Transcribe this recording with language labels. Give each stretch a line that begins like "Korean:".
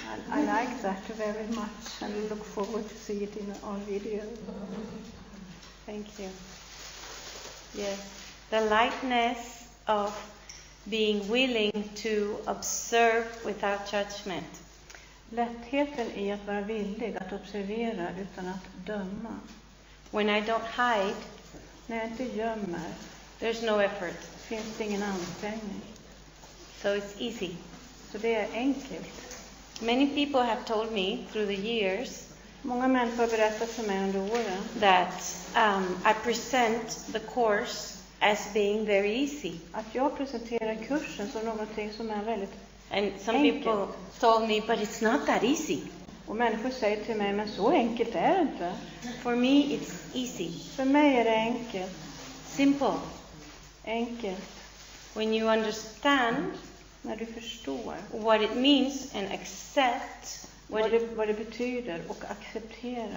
English: I like that very much and look forward to see it in our video. Thank you. Yes, the lightness of being willing to observe without judgment.
Swedish: Lättheten i att vara villig att observera utan att döma.
English: When I don't hide,
Swedish: när jag inte gömmer,
English: there's no effort.
Swedish: Finns det ingen ansträngning.
English: So it's easy.
Swedish: Så det är enkelt.
English: Many people have told me through the years.
Swedish: Många människor har berättat för mig under åren.
English: That I present the course as being very easy.
Swedish: Att jag presenterar kursen som någonting som är väldigt
English: and some
Swedish: enkelt.
English: People told me, but it's not that easy.
Swedish: Och människor säger till mig, men så enkelt är det inte.
English: For me it's easy.
Swedish: För mig är det enkelt.
English: Simple.
Swedish: Enkelt.
English: When you understand,
Swedish: när du förstår
English: what it means and accept
Swedish: vad det betyder och accepterar,